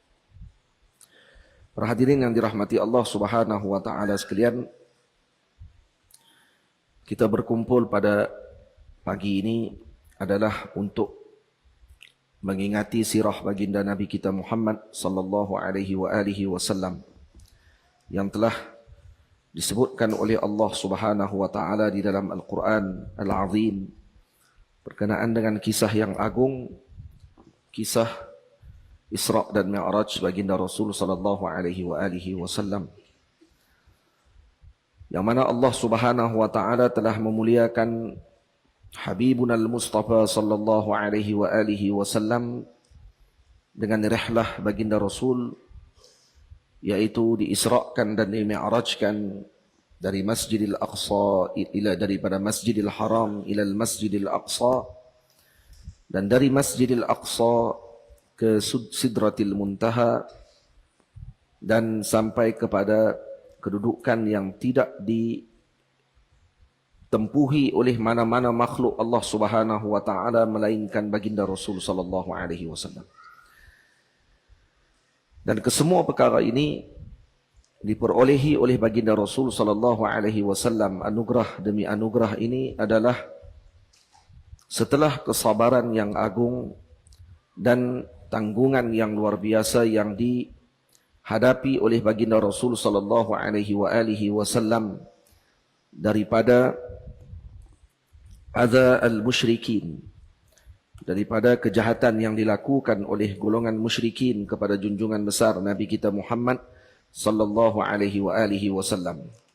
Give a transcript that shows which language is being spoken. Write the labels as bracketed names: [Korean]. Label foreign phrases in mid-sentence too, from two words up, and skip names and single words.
[Malay] Para hadirin yang dirahmati Allah [Arabic] سبحانه وتعالى [Malay] sekalian, kita berkumpul pada pagi ini adalah untuk mengingati sirah baginda Nabi kita Muhammad [Arabic] صلى الله عليه وسلم [Malay] yang telah disebutkan oleh Allah [Arabic] سبحانه وتعالى [Malay] di dalam Al-Quran Al-Azim berkenaan dengan kisah yang agung, kisah Isra' dan Mi'raj baginda Rasul [Arabic] صلى الله عليه وسلم, [Malay] yang mana Allah [Arabic] سبحانه وتعالى [Malay] telah memuliakan [Arabic] حبيبنا المصطفى صلى الله عليه وسلم [Malay] dengan rihlah baginda Rasul, yaitu diisrakan dan dimi'rajkan dari Masjidil Aqsa daripada Masjidil Haram ila Masjidil Aqsa, dan dari Masjidil Aqsa ke Sidratil Muntaha, dan sampai kepada kedudukan yang tidak ditempuhi oleh mana-mana makhluk Allah [Arabic] سبحانه وتعالى [Malay] melainkan baginda Rasul [Arabic] صلى الله عليه وسلم. [Malay] Dan kesemua perkara ini diperolehi oleh baginda Rasul [Arabic] صلى الله عليه وسلم. [Malay] Anugerah demi anugerah ini adalah setelah kesabaran yang agung dan tanggungan yang luar biasa yang dihadapi oleh baginda Rasul [Arabic] صلى الله عليه وسلم [Malay] daripada [Arabic] أذى المشركين, [Malay] daripada kejahatan yang dilakukan oleh golongan musyrikin kepada junjungan besar Nabi kita Muhammad [Arabic] صلى الله عليه وسلم.